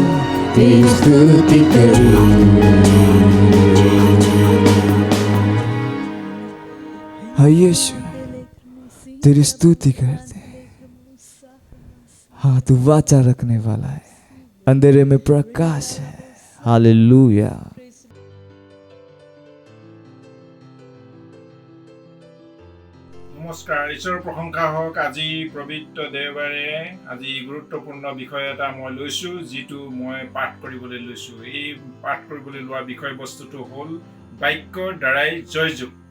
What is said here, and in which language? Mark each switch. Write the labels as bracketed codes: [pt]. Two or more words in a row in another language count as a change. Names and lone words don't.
[hi] तेरी स्तुति करूं। हाँ यीशु, तेरी स्तुति करते हैं। हाँ तू वाचा रखने वाला है, अंधेरे में प्रकाश है। हालेलुया। [as] নমস্কাৰ, ঈশ্বৰৰ প্ৰশংসা হওক। আজি পবিত্ৰ দেওবাৰে আজি গুৰুত্বপূৰ্ণ বিষয় এটা মই লৈছোঁ, যিটো মই পাঠ কৰিবলৈ লৈছোঁ। এই পাঠ কৰিবলৈ লোৱা বিষয়বস্তুটো হ'ল বাক্যৰ দ্বাৰাই জয়যুক্ত।